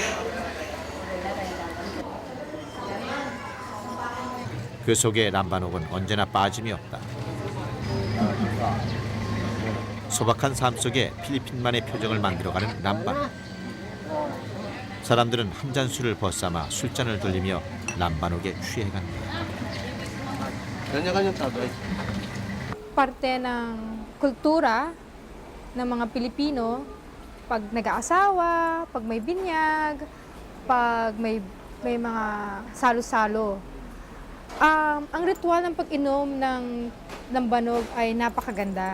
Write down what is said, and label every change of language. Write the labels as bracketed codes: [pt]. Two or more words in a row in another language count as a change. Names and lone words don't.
[ko] 그 속에 람바녹은 언제나 빠짐이 없다. 소박한 삶 속에 필리핀만의 표정을 만들어가는 람바녹. 사람들은 한 잔 술을 벗삼아 술잔을 돌리며 람바녹에 취해간다. [tl] Parte ng kultura ng mga Pilipino, pag nag-aasawa, pag may binyag, pag may mga salo-salo. Ang ritual ng pag-inom ng lambanog ay napakaganda.